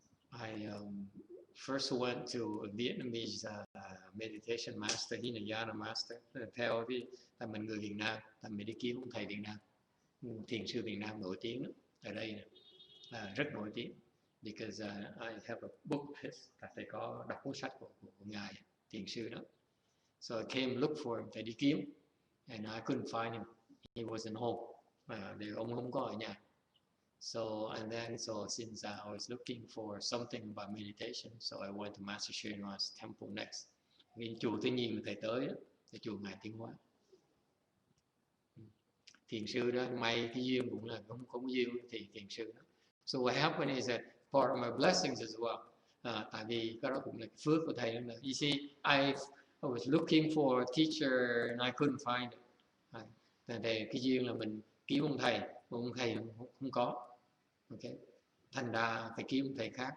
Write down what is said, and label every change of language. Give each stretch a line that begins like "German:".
English: I first went to a Vietnamese meditation master, Hinayana master.
Vietnamese: Theo thì là mình người Việt Nam, là mình đi kiếm ông thầy Việt Nam, thiền sư Việt Nam nổi tiếng đó, ở đây rất nổi tiếng.
English: Because I have a book of his,
Vietnamese: thầy có đọc cuốn sách của ngài thiền sư đó.
English: So I came look for him,
Vietnamese: thầy đi kiếm,
English: and I couldn't find him. He wasn't home.
Vietnamese: Để ông không có ở nhà.
English: So since I was looking for something about meditation, so I went to Master Srinivas temple next.
Vietnamese: Vì chùa tự nhiên mà thầy tới đó, là chùa ngài Tiến Hóa. Thiền sư đó, may cái duyên cũng là không có duyên thì thiền sư đó.
English: So what happened is that part of my blessings as well.
Vietnamese: Tại vì cái đó cũng là phước của thầy đó.
English: You see, I was looking for a teacher and I couldn't find it.
Vietnamese: Tại cái duyên là mình kiếm ông thầy không có. Okay. thành ra phải kiếm một thầy khác.